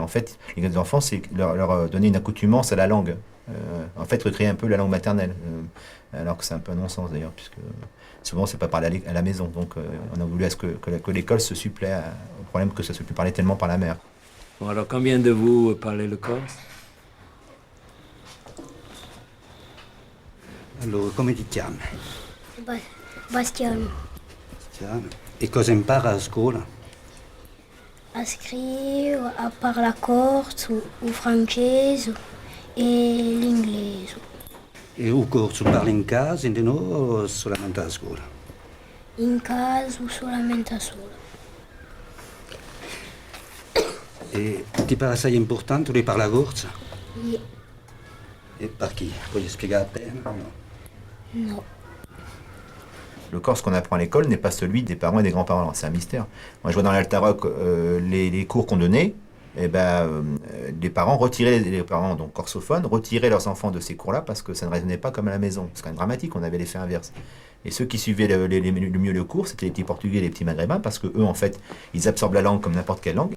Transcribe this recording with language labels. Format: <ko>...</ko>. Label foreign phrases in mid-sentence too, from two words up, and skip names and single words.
<fr>En fait, les enfants, c'est leur donner une accoutumance à la langue. En fait, recréer un peu la langue maternelle. Alors que c'est un peu un non-sens, d'ailleurs, puisque souvent, c'est pas parlé à la maison. Donc, on a voulu à ce que l'école se supplée au problème que ça se peut parler tellement par la mère. Bon, alors, combien de vous parlez le corse?</fr> <it>Allora, come ti chiami? Bastiano. E cosa impara a scuola? A scrivere, a parlare corso, o francese e l'inglese. E il corso parli in casa, in no, o solamente a scuola? In casa o solamente a scuola. E ti pare assai importante di parlare corsa? Sì. E per chi? Puoi spiegare appena? No. No.</it> <fr>Le corse qu'on apprend à l'école n'est pas celui des parents et des grands-parents. C'est un mystère. Moi, je vois dans l'Altaroc les cours qu'on donnait. Les parents retiraient, les parents donc corsophones, retiraient leurs enfants de ces cours-là parce que ça ne résonnait pas comme à la maison. C'est quand même dramatique, on avait l'effet inverse. Et ceux qui suivaient le mieux le cours, c'était les petits Portugais et les petits Maghrébins, parce que eux, en fait, ils absorbent la langue comme n'importe quelle langue.</fr>